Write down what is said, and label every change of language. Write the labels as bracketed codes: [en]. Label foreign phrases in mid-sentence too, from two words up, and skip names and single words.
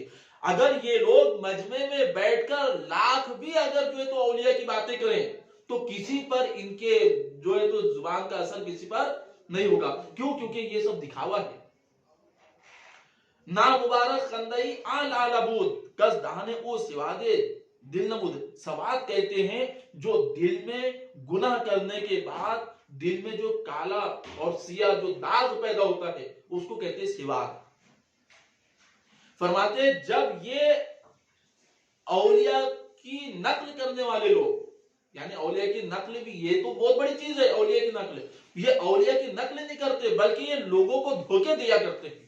[ur] اگر یہ لوگ مجمع میں بیٹھ کر لاکھ بھی اگر جو ہے تو اولیاء کی باتیں کریں تو کسی پر ان کے جو ہے تو زبان کا اثر کسی پر نہیں ہوگا. کیوں؟ کیونکہ یہ سب دکھاوا ہے. [fa] نا مبارک خندئی آ لالا بود کس دہانے او سوادے دل نمود. [ur] سواد کہتے ہیں جو دل میں گناہ کرنے کے بعد دل میں جو کالا اور سیاہ جو داغ پیدا ہوتا ہے اس کو کہتے ہیں سواد. فرماتے ہیں جب یہ اولیاء کی نقل کرنے والے لوگ، یعنی اولیاء کی نقل بھی یہ تو بہت بڑی چیز ہے، اولیاء کی نقل، یہ اولیاء کی نقل نہیں کرتے بلکہ یہ لوگوں کو دھوکے دیا کرتے ہیں.